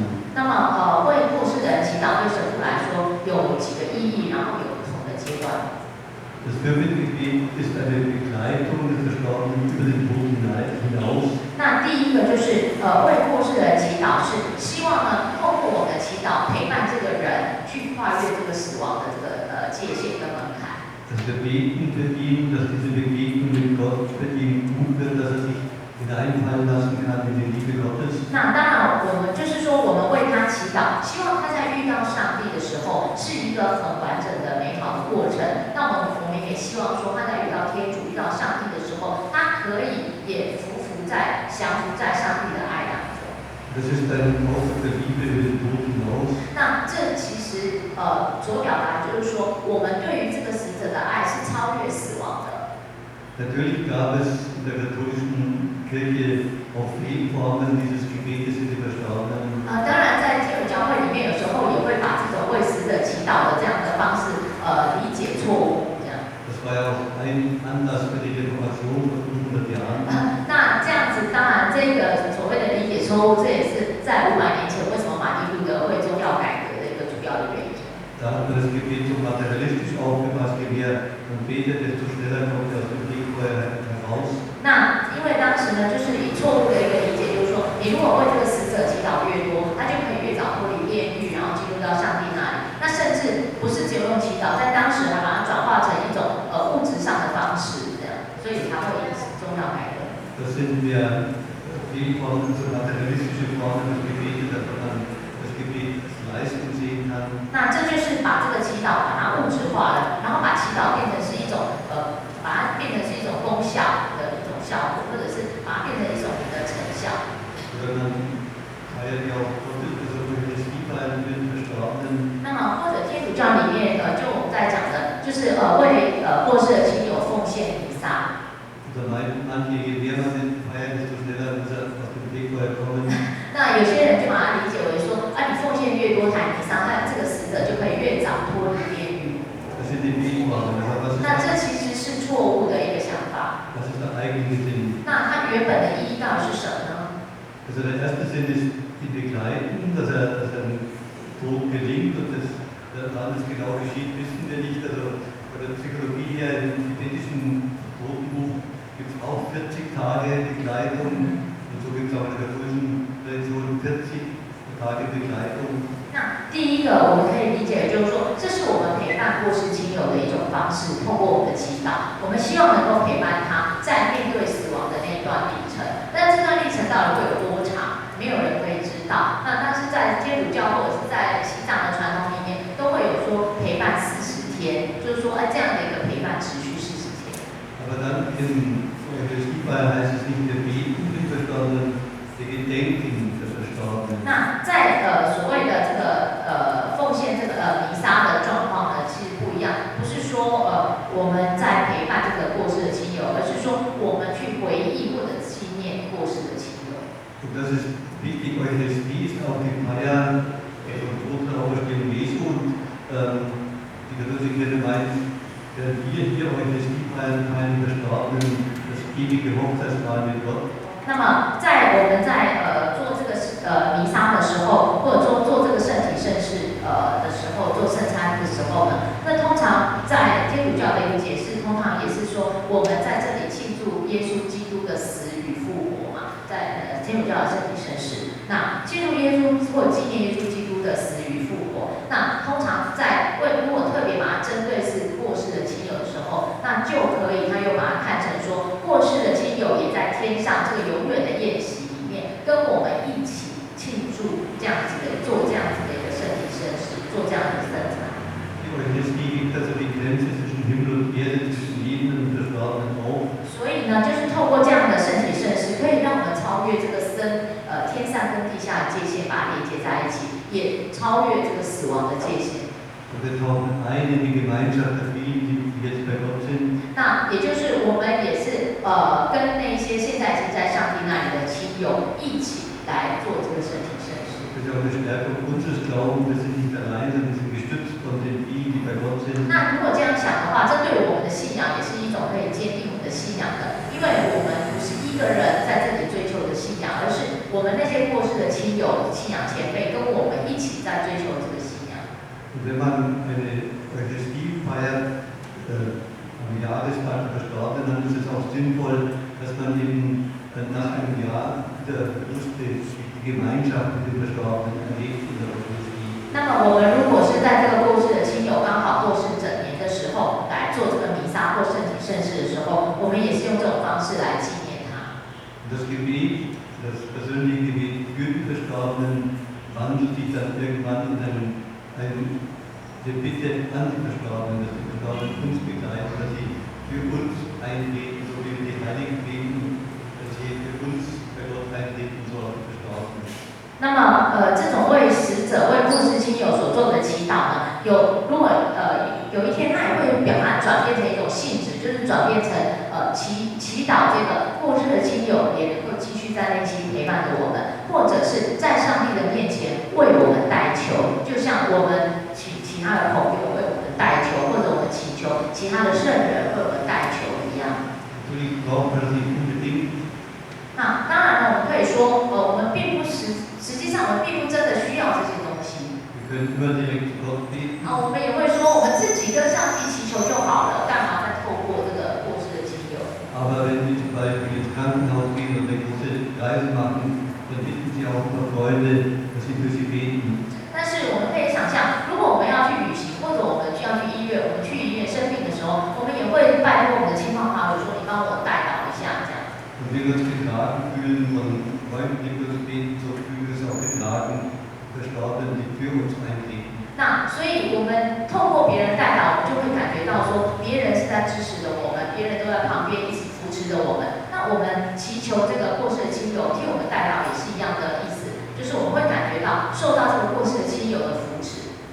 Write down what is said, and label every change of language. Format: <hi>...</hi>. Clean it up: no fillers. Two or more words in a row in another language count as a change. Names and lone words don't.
<zh>那么为过世的人祈祷对神父来说有几个意义，然后有不同的阶段。</zh> <de>Das Fürbittgebet ist eine Begleitung des Verstorbenen über den Tod hinaus.</de> <zh>那第一个就是为过世的人祈祷，是希望呢透过我们的祈祷陪伴这个人去跨越这个死亡的这个界限跟门槛。</zh> <de>Dass wir beten für ihn, dass diese Begegnung mit Gott für ihn gut wird, dass er sich hineinfallen lassen kann in die Liebe Gottes.</de> <zh>那当然，我们就是说，我们为他祈祷，希望他在遇到上帝的时候是一个很完整的、美好的过程。那我们也希望说，他在遇到天主、遇到上帝的时候，他可以也降服在上帝的爱当中。</zh> <de>Das ist ein Ausdruck der Liebe über den Tod hinaus.</de> <zh>那这其实所表达就是说，我们对于这个死者的爱是超越死亡的。</zh> <de>Natürlich gab es in der katholischen Kirche auch Fehlformen dieses Gebetes für die Verstorbenen.</de> <zh>当然，在天主教会里面，有时候也会把这种为死者祈祷的这样的方式理解错误，这样。</zh> <de>Das war ja auch ein Anlass für die Reformation vor 500 Jahren.</de> <zh>那这样子，当然这个所谓的理解错误，这也是在500年前为什么马丁路德会宗教改革的一个主要的原因。</zh> <de>Da hat man das Gebet so materialistisch aufgefasst, je mehr man betet, desto schneller kommt er aus dem Fegfeuer heraus.</de> <zh>那因为当时呢，就是以错误的一个理解，就是说，你如果为这个死者祈祷越多，他就可以越早脱离炼狱，然后进入到上帝那里。那甚至不是只有用祈祷，在当时还把它转化成一种物质上的方式，这样，所以才会引起宗教改革。</zh> <de>Das sind mehr Fehlformen, so materialistische Formen des Gebetes, dass man das Gebet als Leistung sehen kann.</de> <zh>那这就是把这个祈祷把它物质化了，然后把祈祷变成是一种把它变成是一种功效的一种效果，或者是把它变成一种你的成效。</zh> <de>Oder man feiert ja auch Gottes, also Eucharistiefeiern für den Verstorbenen.</de> <zh>那么或者天主教里面就我们在讲的，就是为过世的亲友奉献弥撒。</zh> <de>Oder manche, je mehr man den feiert, desto schneller muss er aus dem Fegfeuer kommen.</de> <zh>那有些人就把它理解为说，你奉献越多台弥撒，那这个死者就可以越早脱离炼狱。</zh> <de>Das sind die Fehlformen. Aber</de> <zh>那这其实是错误的一个想法。</zh> <de>was ist der eigentliche Sinn?</de> <zh>那它原本的意义到底是什么呢？</zh> <de>Also der erste Sinn ist ihn begleiten, dass er Tod gelingt und wann das genau geschieht, wissen wir nicht. Also von der Psychologie her im tibetischen Totenbuch gibt es auch 40 Tage Begleitung und so gibt es auch in der katholischen Religion 40 Tage Begleitung.</de> <zh>那第一个我们可以理解，就是说，这是我们陪伴过世亲友的一种方式，通过我们的祈祷，我们希望能够陪伴他在面对死亡的那一段历程。但这段历程到底会有多长，没有人可以知道。但是在天主教或者是在西藏的传统里面，都会有说陪伴40天，就是说，这样的一个陪伴持续40天。</zh> <de>Aber dann im Eucharistiefeier heißt es nicht wir beten für den Verstorbenen, wir gedenken der Verstorbenen.</de> <zh>那在所谓的这个奉献这个弥撒的状况呢，其实不一样，不是说我们在陪伴这个过世的亲友，而是说我们去回忆或者纪念过世的亲友。</zh> <de>Und das ist wichtig, Eucharistie ist auch die Feier von Tod und Auferstehung Jesu und die katholische Kirche meint, wir hier Eucharistie feiern, feiern die Verstorbenen, das ewige Hochzeitsmahl mit Gott.</de> <zh>那么在我们在做这个弥撒的时候，或者做这个圣体圣事的时候，做圣餐的时候呢，那通常在天主教的一个解释，通常也是说我们在这里庆祝耶稣基督的死与复活嘛，在天主教的圣体圣事，那庆祝耶稣或者纪念耶稣基督的死与复活，那通常在如果特别把它针对是过世的亲友的时候，那就可以他又把它看成说过世的亲友也在天上这个永远的宴席里面，跟我们一起庆祝这样子的做这样子的一个圣体圣事，做这样的圣餐。</zh> <de>Die Eucharistie gibt also die Grenze zwischen Himmel und Erde, zwischen Leben und Verstorbenen auf.</de> <zh>所以呢，就是透过这样的圣体圣事，可以让我们超越这个天上跟地下的界限，把它连接在一起，也超越这个死亡的界限。</zh> <de>Und wir tauchen ein in die Gemeinschaft der vielen, die jetzt bei Gott sind.</de> <zh>那也就是我们也是跟那些现在已经在上帝那里的亲友一起来做这个圣体圣事。</zh> <de>Das ist auch eine Stärkung unseres Glaubens, wir sind nicht allein, sondern wir sind gestützt von den vielen, die bei Gott sind.</de> <zh>那如果这样想的话，这对我们的信仰也是一种可以坚定我们的信仰的，因为我们不是一个人在这里追求的信仰，而是我们那些过世的亲友、信仰前辈跟我们一起在追求这个信仰。</zh> <de>Und wenn man eine Eucharistie feiert, am Jahrestag der Verstorbenen, dann ist es auch sinnvoll, dass man eben nach einem Jahr wieder die Gemeinschaft mit den Verstorbenen erlebt in der Eucharistie.</de> <zh>那么我们如果是在这个过世的亲友刚好过世整年的时候来做这个弥撒或圣体圣事的时候，我们也是用这种方式来纪念他。</zh> <de>Und das Gebet, das persönliche Gebet für die Verstorbenen, wandelt sich dann irgendwann in eine Bitte an die Verstorbenen, dass die Verstorbenen uns begleiten, dass sie für uns eintreten, so wie wir die Heiligen beten, dass sie für uns bei Gott eintreten, so auch die Verstorbenen.</de> <zh>那么这种为死者、为过世亲友所做的祈祷呢，如果有一天它也会表达转变成一种性质，就是转变成祈祷这个过世的亲友也能够继续在内心陪伴着我们，或者是在上帝的面前为我们代求，就像我们其他的朋友为我们代求，或者我们祈求其他的圣人为我们代求一样。</zh> <de>Natürlich braucht man das nicht unbedingt.</de> <zh>那当然呢，我们可以说，我们并不实际上我们并不真的需要这些东西。</zh> <de>Wir können immer direkt zu Gott beten.</de> <zh>我们也会说，我们自己跟上帝祈求就好了，干嘛再透过这个过世的亲友？</zh> <de>Aber wenn Sie zum Beispiel ins Krankenhaus gehen und eine große Reise machen, dann bitten Sie auch immer Freunde, dass sie für Sie beten.</de> <zh>但是我们可以想象，如果我们要去旅行，或者我们需要去医院，我们去医院生病的时候，我们也会拜托我们的亲朋好友说：“你帮我代祷一下。” 这样。</zh> <de>Und wenn wir uns getragen fühlen von Freunden, die für uns beten, so fühlen wir uns auch getragen, Verstorbenen, die für uns eintreten.</de> <zh>那所以，我们透过别人代祷，我们就会感觉到说，别人是在支持着我们，别人都在旁边一起扶持着我们。那我们祈求这个过世的亲友替我们代祷，也是一样的意思，就是我们会感觉到受到这个过世的亲友的扶持。</zh>